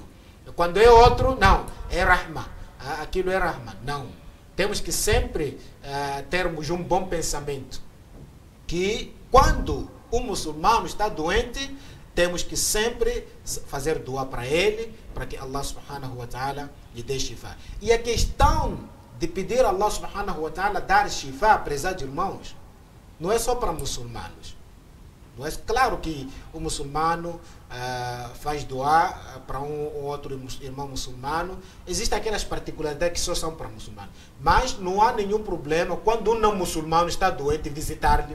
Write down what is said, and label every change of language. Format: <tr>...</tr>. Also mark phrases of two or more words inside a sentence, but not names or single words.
<pt>Quando é outro, não, é Rahma. Aquilo é Rahma. Não. Temos que sempre termos um bom pensamento. Que quando o muçulmano está doente, temos que sempre fazer dua para ele, para que</pt> <ar>الله سبحانه وتعالى</ar> <pt>lhe dê shifa. E a questão de pedir a</pt> <ar>الله سبحانه وتعالى</ar> <pt>dar shifa, prezados irmãos, não é só para muçulmanos. Não é claro que o muçulmano faz dua para um ou outro irmão muçulmano. Existem aquelas particularidades que só são para muçulmanos. Mas não há nenhum problema quando um não muçulmano está doente visitar-lhe.</pt>